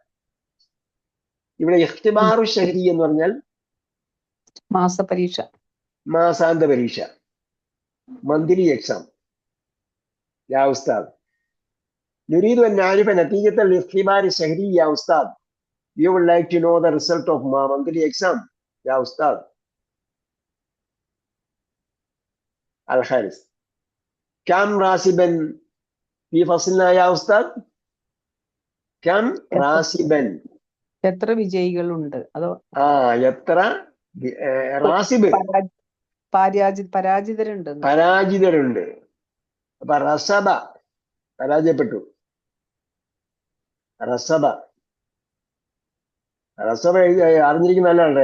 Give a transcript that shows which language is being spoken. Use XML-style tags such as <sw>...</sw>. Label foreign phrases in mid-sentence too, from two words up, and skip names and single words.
<ml>ഇവിടെ</ml> <ar>اختبار شهري</ar> <ml>എന്ന് പറഞ്ഞാൽ മാസപരീക്ഷ, മാസാന്ത പരീക്ഷ,</ml> <en>monthly exam.</en> <ar>يا أستاذ، نريد أن نعرف نتيجة الاختبار الشهري يا أستاذ.</ar> <en>You would like to know the result of monthly exam.</en> <ar>يا أستاذ. الحارس. كم راسبا في فصلنا يا أستاذ? كم راسبا.</ar> <ml>എത്ര വിജയികളുണ്ട്? അതോ എത്ര റാസിബ്, പരാജിതരുണ്ട്. അപ്പൊ റസബ പരാജയപ്പെട്ടു. റസബ അറിഞ്ഞിരിക്കുന്ന നല്ലതാണ്.</ml>